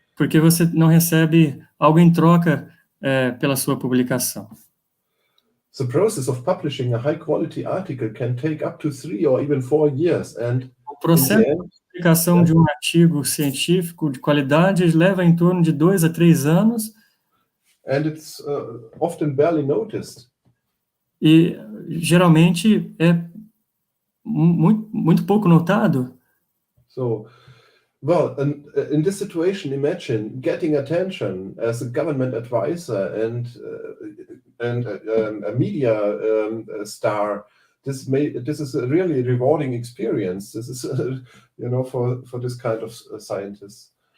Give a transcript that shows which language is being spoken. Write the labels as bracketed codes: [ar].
[pt] porque você não recebe algo em troca pela sua publicação. [en] The process of publishing a high-quality article can take up to 3 or even 4 years, and [pt] O processo de publicação de um artigo científico de qualidade leva em torno de 2 a 3 anos. [en] And it's often barely noticed. [pt] E geralmente é muito pouco notado. [en] So, well, in this situation, imagine getting attention as a government advisor and a media star. This is a really rewarding experience. This is, for this kind of scientists.